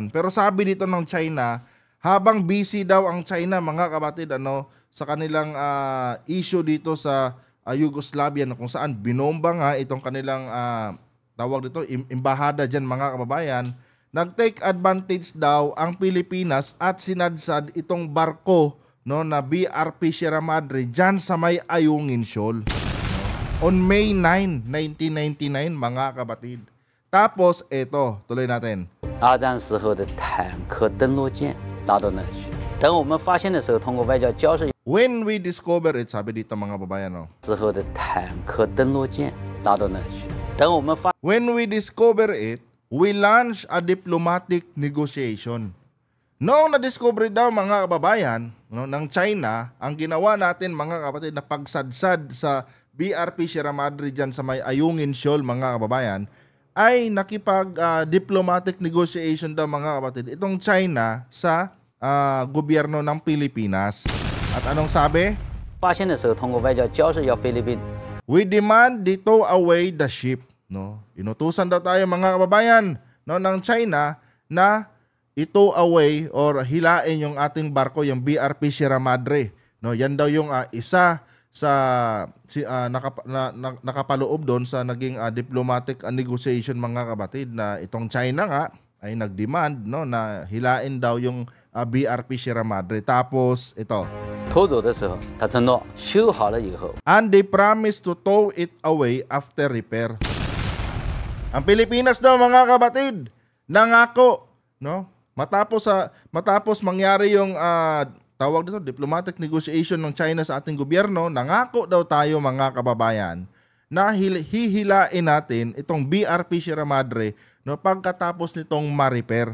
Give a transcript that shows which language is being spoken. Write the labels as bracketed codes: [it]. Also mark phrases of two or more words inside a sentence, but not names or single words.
[tl] Pero sabi dito ng China, habang busy daw ang China mga kabatid sa kanilang issue dito sa Yugoslavia na kung saan binomba nga itong kanilang tawag dito embahada diyan mga kababayan, nag- [en] take advantage [tl] daw ang Pilipinas at sinadsad itong barko na BRP Sierra Madre diyan sa may Ayungin Shoal [en] on May 9, 1999 [tl] mga kabatid. Tapos eto, tuloy natin. [zh] 二战时候的坦克登陆舰 达到那里去。等我们发现的时候，通过外交交涉。 [en] When we discover it, [tl] sabi dito mga babayan, [zh] 之后的坦克登陆舰达到那里去。等我们发。 [en] When we discover it, we launch a diplomatic negotiation. [tl] Noong na-discover daw mga kababayan ng China, ang ginawa natin mga kapatid na pagsadsad sa BRP Sierra Madre dyan sa may Ayungin Shoal mga kababayan, ay nakipag- [en] diplomatic negotiation [tl] daw mga kapatid itong China sa gobyerno ng Pilipinas. At anong sabi? [zh] 发现的时候，通过外交交涉要菲律宾。 [en] We demand they tow away the ship. [tl] No? Inutusan daw tayo mga kababayan ng China na [en] itow away [tl] or hilain yung ating barko, yung BRP Sierra Madre. No? Yan daw yung isa sa nakapaloob doon sa naging [en] diplomatic negotiation [tl] mga kabatid na itong China nga ay nag-demand na hilain daw yung BRP Sierra Madre. Tapos ito. [zh] 偷走的时候，他承诺修好了以后。 [en] And they promised to tow it away after repair. [tl] Ang Pilipinas daw mga kabatid, nangako no? Matapos mangyari yung tawag dito [en] diplomatic negotiation [tl] ng China sa ating gobyerno, nangako daw tayo mga kababayan na hihilain natin itong BRP Sierra Madre, no, pagkatapos nitong ma-repair.